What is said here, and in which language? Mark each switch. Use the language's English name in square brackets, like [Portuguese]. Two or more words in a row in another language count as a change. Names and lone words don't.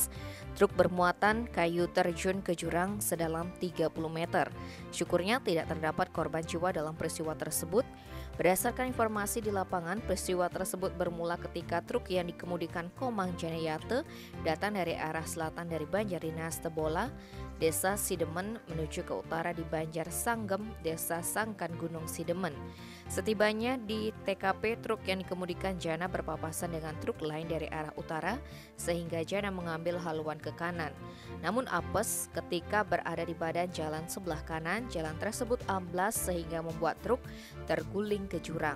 [Indonesian] Truk bermuatan kayu terjun ke jurang sedalam 30 meter. Syukurnya tidak terdapat korban jiwa dalam peristiwa tersebut. Berdasarkan informasi di lapangan, peristiwa tersebut bermula ketika truk yang dikemudikan Komang Janayate datang dari arah selatan dari Banjar Dinas Tebola, Desa Sidemen menuju ke utara di Banjar Sanggem, Desa Sangkan Gunung Sidemen. Setibanya di TKP, truk yang dikemudikan Jana berpapasan dengan truk lain dari arah utara sehingga Jana mengambil haluan ke kanan. Namun apes ketika berada di badan jalan sebelah kanan, jalan tersebut amblas sehingga membuat truk terguling ke jurang.